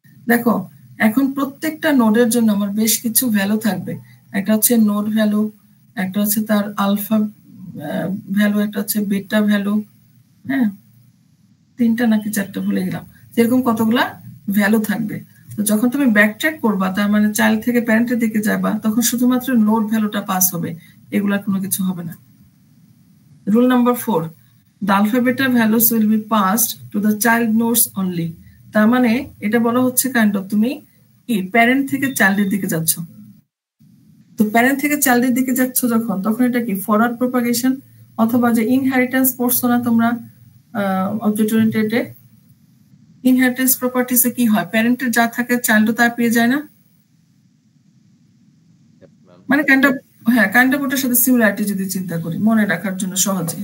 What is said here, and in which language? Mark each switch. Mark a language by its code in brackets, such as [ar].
[bn] দেখো এখন প্রত্যেকটা নোডের জন্য আমার বেশ কিছু ভ্যালু থাকবে, একটা হচ্ছে নোড ভ্যালু, একটা হচ্ছে তার আলফা ভ্যালু, একটা হচ্ছে বেটা ভ্যালু, হ্যাঁ 3টা নাকি 4টা ভুলে গেলাম, এরকম কতগুলা ভ্যালু থাকবে। তো যখন তুমি ব্যাকট্র্যাক করবা, তার মানে চাইল্ড থেকে প্যারেন্টের দিকে যাবা, তখন শুধুমাত্র নোড ভ্যালুটা পাস হবে, এগুলা কোনো কিছু হবে না। Rule number 4, [en] the alpha beta values will be passed to the child nodes only। [bn] তার মানে এটা বলা হচ্ছে কাইন্ড অফ তুমি কি প্যারেন্ট থেকে চাইল্ডের দিকে যাচ্ছ, তো প্যারেন্ট থেকে চাইল্ডের দিকে যাচ্ছ যখন, তখন এটা কি ফরওয়ার্ড প্রপাগেশন, অথবা যে ইনহেরিটেন্স পড়ছো না তোমরা অবজেক্ট ওরিয়েন্টেডে, ইনহেরিটেন্স প্রপার্টিসে কি হয়, প্যারেন্টের যা থাকে চাইল্ডও তা পেয়ে যায় না, মানে কাইন্ড অফ ওটার সাথে সিমিলারিটি যদি চিন্তা করি মনে রাখার জন্য সহজে।